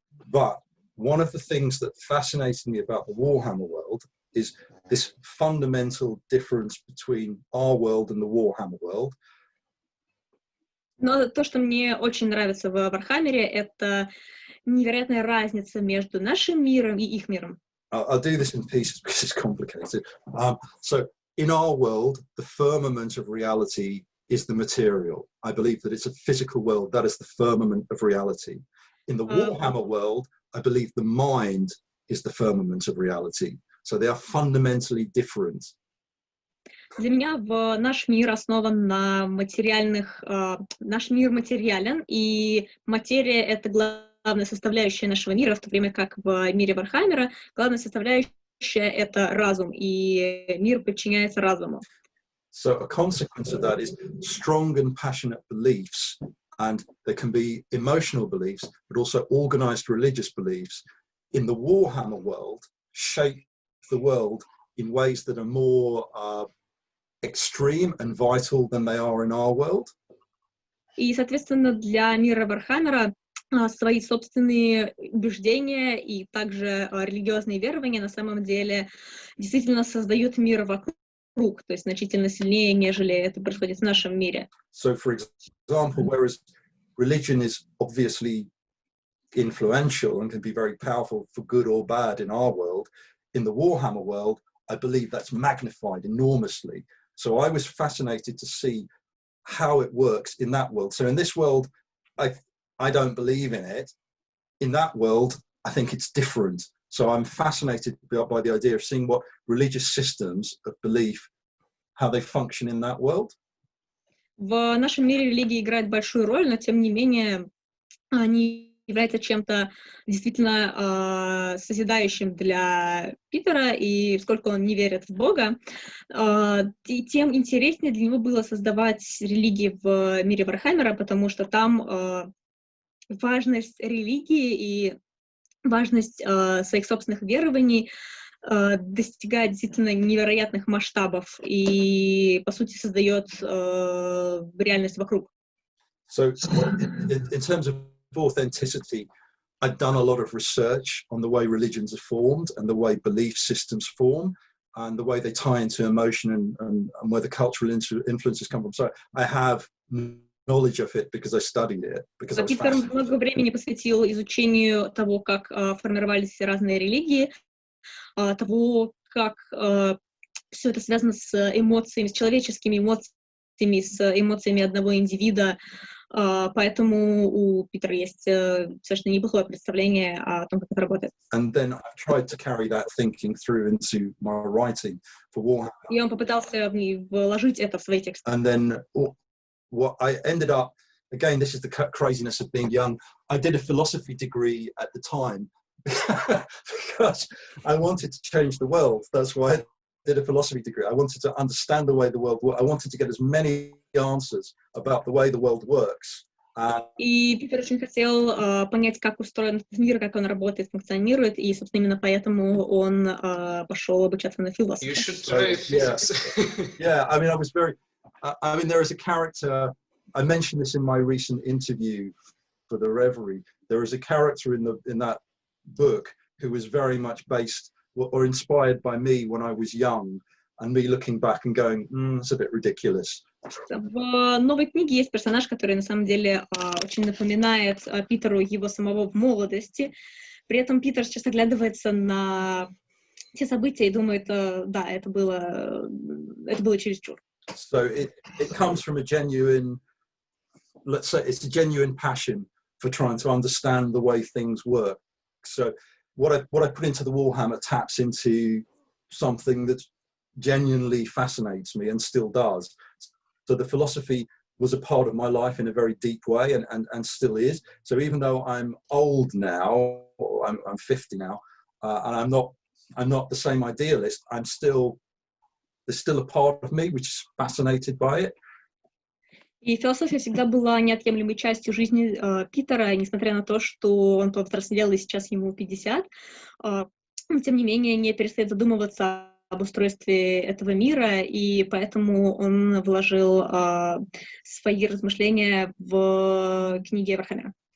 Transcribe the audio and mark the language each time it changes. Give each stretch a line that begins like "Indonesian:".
English: But one of the things that fascinated me about the Warhammer world is this fundamental difference between our world and the Warhammer world.
Russian: Но то, что мне очень нравится в Вархаммере, это невероятная разница между нашим миром и их миром.
English: I'll do this in pieces because it's complicated. So in our world, the firmament of reality is the material. I believe that it's a physical world. That is the firmament of reality. In the Warhammer world, I believe the mind is the firmament of reality. So they are fundamentally different.
Russian: Для меня наш мир основан на материальных... Наш мир материален, и материя — это главная составляющая нашего мира, в то время как в мире Вархаммера главная составляющая — это разум, и мир подчиняется разуму.
English: So a consequence of that is strong and passionate beliefs, and there can be emotional beliefs, but also organized religious beliefs in the Warhammer world shape the world in ways that are more extreme and vital than they are in our world.
Russian: И, соответственно, для мира Вархаммера свои собственные убеждения и также религиозные верования на самом деле действительно создают мир вокруг, то есть значительно сильнее, нежели это происходит в нашем мире.
English: So, for example, whereas religion is obviously influential and can be very powerful for good or bad in our world, in the Warhammer world, I believe that's magnified enormously. So I was fascinated to see how it works in that world. So in this world, I don't believe in it. In that world, I think it's different. So I'm fascinated by the idea of seeing what religious systems of belief, how they function in that world.
Russian: В нашем мире религия играет большую роль, но тем не менее они являются чем-то действительно созидающим для Питера, и сколько он не верит в Бога, и тем интереснее для него было создавать религии в мире Вархаммера, потому что там важность религии и важность своих собственных верований достигает действительно невероятных масштабов и, по сути, создает реальность вокруг.
English: So in terms of authenticity, I've done a lot of research on the way religions are formed and the way belief systems form and the way they tie into emotion and where the cultural influences come from. So I have knowledge of it because I studied it. Because I was
Russian: Питер много времени посвятил изучению того, как формировались разные религии, того, как все это связано с эмоциями, с человеческими эмоциями, с эмоциями одного индивида. Поэтому у Петера есть совершенно неплохое представление о том, как это работает.
English: And then I've tried to carry that thinking through into my writing for Warhammer.
Russian: И он попытался вложить это в свои тексты.
English: And then what I ended up, again, this is the craziness of being young. I did a philosophy degree at the time because I wanted to change the world. That's why I did a philosophy degree. I wanted to understand the way the world works. I wanted to get as many answers about the way the world works.
Russian: И Питер очень хотел понять, как устроен этот мир, как он работает, функционирует, и, собственно, именно поэтому он пошел обучаться на философа.
English: You should try physics. Yeah, I mean, I was very. I mean, there is a character. I mentioned this in my recent interview for the Reverie. There is a character in that book who was very much based or inspired by me when I was young, and me looking back and going, it's a bit ridiculous.
Russian: В новой книге есть персонаж, который на самом деле очень напоминает Питеру его самого в молодости. При этом Питер сейчас оглядывается на те события и думает, да, это было чересчур.
English: So it comes from a genuine, let's say, it's a genuine passion for trying to understand the way things work. So what I put into the Warhammer taps into something that genuinely fascinates me and still does. So the philosophy was a part of my life in a very deep way and still is. So even though I'm old now, or I'm 50 now, and I'm not the same idealist, there's still a part of me which is fascinated by it.
Russian: И философия всегда была неотъемлемой частью жизни Питера, несмотря на то, что он повзрослел и сейчас ему 50, но тем не менее не перестает задумываться об устройстве этого мира, и поэтому он вложил свои размышления в книги Вархаммера.